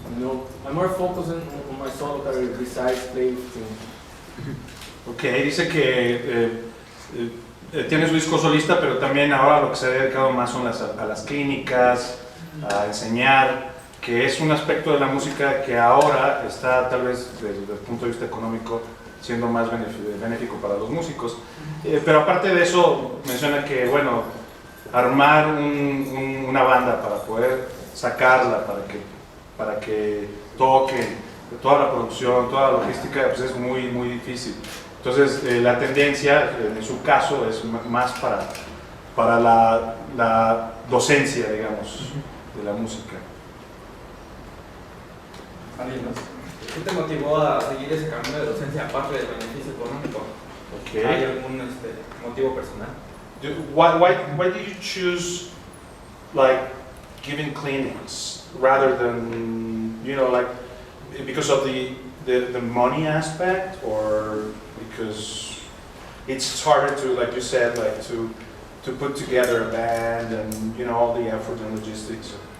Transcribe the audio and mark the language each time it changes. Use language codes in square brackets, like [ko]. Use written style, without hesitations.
[en] You know, I'm more focused on my solo career besides playing. [es] Ok, dice que tiene su disco solista, pero también ahora lo que se ha dedicado más son a las clínicas, a enseñar, que es un aspecto de la música que ahora está tal vez desde el punto de vista económico siendo más benéfico para los músicos. Pero aparte de eso, menciona que, bueno, armar una banda para poder sacarla, para que para que toquen, toda la producción, toda la logística, pues es muy, muy difícil. Entonces, la tendencia, en su caso, es más para la docencia, digamos, de la música. ¿Alguien más? ¿Qué te motivó a seguir ese camino de docencia aparte del beneficio económico? [en] Okay. [es] ¿Hay algún motivo personal? [en] Why do you choose, like, giving clinics rather than, you know, like, because of the money aspect, or because it's harder to, like you said, like to put together a band and, you know, all the effort and logistics?